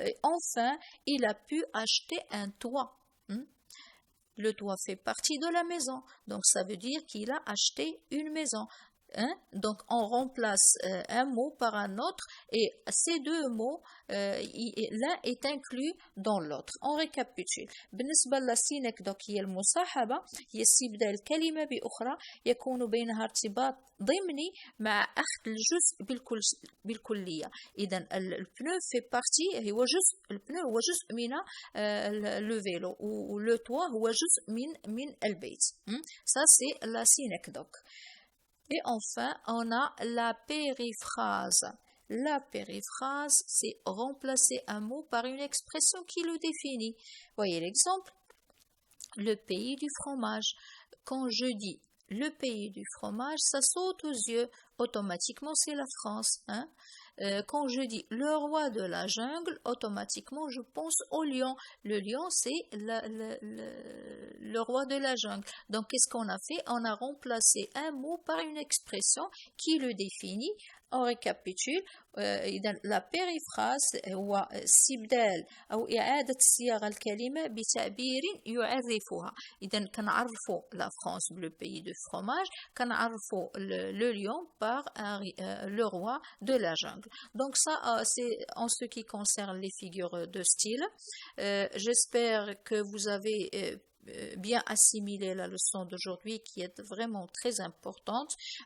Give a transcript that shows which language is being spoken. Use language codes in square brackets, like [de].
[fr] Enfin, il a pu acheter un toit. Le toit fait partie de la maison. Donc, ça veut dire qu'il a acheté une maison. Donc, on remplace un mot par un autre et ces deux mots, l'un est inclus dans l'autre. On récapitule. [ar] بالنسبة للسينكدوك هي المصاحبة هي استبدال كلمة بأخرى يكون بينها ارتباط ضمني مع أخذ الجزء بالكلية. إذا البنو [fr] fait partie [ar] البنو هو جزء من [fr] le vélo ou le toit [ar] هو جزء من البيت. [fr] Ça c'est la synecdoque. Et enfin, on a la périphrase. La périphrase, c'est remplacer un mot par une expression qui le définit. Voyez l'exemple. Le pays du fromage. Quand je dis le pays du fromage, ça saute aux yeux. Automatiquement, c'est la France. Quand je dis le roi de la jungle, automatiquement, je pense au lion. Le lion, c'est le roi de la jungle. Donc, qu'est-ce qu'on a fait? On a remplacé un mot par une expression qui le définit. On récapitule. [ar] La périphrase هو استبدال أو إعادة صياغة الكلمة بتعبير يعرفها. إذا كنعرفوا la France, le pays de fromage, كنعرفوا le lion par le roi de la jungle. [fr] Donc ça, c'est en ce qui concerne les figures de style. J'espère que vous avez bien assimilé la leçon d'aujourd'hui qui est vraiment très importante.